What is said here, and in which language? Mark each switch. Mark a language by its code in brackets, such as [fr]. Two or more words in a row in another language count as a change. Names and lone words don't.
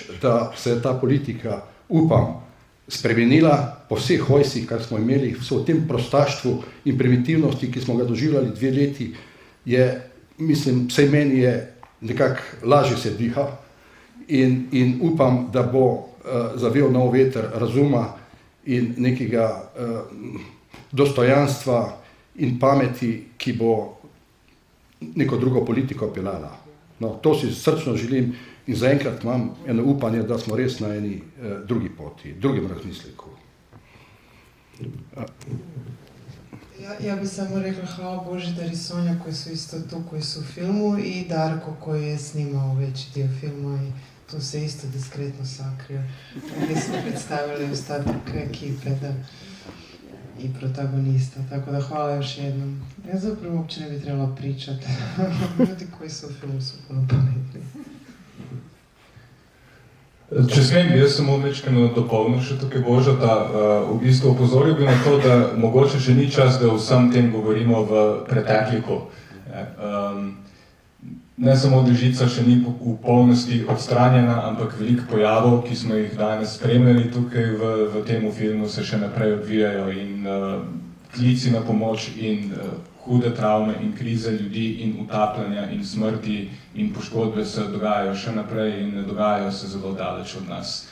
[sl] da se je ta politika, upam, spremenila po vseh vojsih, kar smo imeli, v tem prostaštvu in primitivnosti, ki smo ga doživljali 2 leti, je, mislim, vsej meni je nekako lažje se diha in upam, da bo zavel nov veter razuma in nekega dostojanstva in pameti, ki bo neko drugo politiko peljala. No, to si srčno želim in zaenkrat imam eno upanje, da smo res na eni drugi poti, drugim razmisleku. [hr] Ja bi samo rekla hvala Bože da Sonja koji su isto tu, koji su u filmu i Darko koji je snimao veći dio filma i tu se isto diskretno sakrio. Gdje smo predstavili ostatak ekipe i protagonista, tako da hvala još jednom. Ja zapravo uopće ne bi trebala pričati. Ljudi koji su u filmu su puno pametni. [sl] Če smem, jaz samo večkrat dopolnil še tukaj Božata, v bistvu opozoril bi na to, da mogoče še ni čas, da vsem tem govorimo v pretekliku. Ne samo, da žica še ni v polnosti odstranjena, ampak veliko pojavov, ki smo jih danes spremljali tukaj v tem filmu, se še naprej odvijajo in klici na pomoč in hude travme in krize ljudi in utapljanja in smrti in poškodbe se dogajajo še naprej in ne dogajajo se zelo daleč od nas.